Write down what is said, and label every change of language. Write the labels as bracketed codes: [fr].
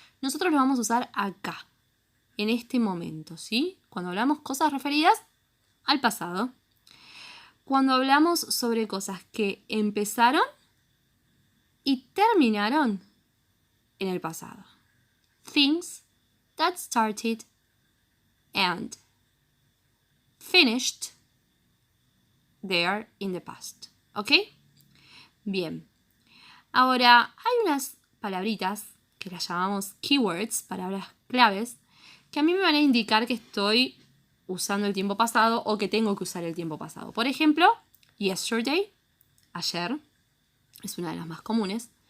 [es] Nosotros lo vamos a usar acá, en este momento, ¿sí? Cuando hablamos cosas referidas al pasado. Cuando hablamos sobre cosas que empezaron y terminaron en el pasado. [en] Things that started and finished there in the past. [es] ¿Ok? Bien. Ahora, hay unas palabritas que las llamamos keywords, palabras claves, que a mí me van a indicar que estoy usando el tiempo pasado o que tengo que usar el tiempo pasado. Por ejemplo, yesterday, ayer, es una de las más comunes.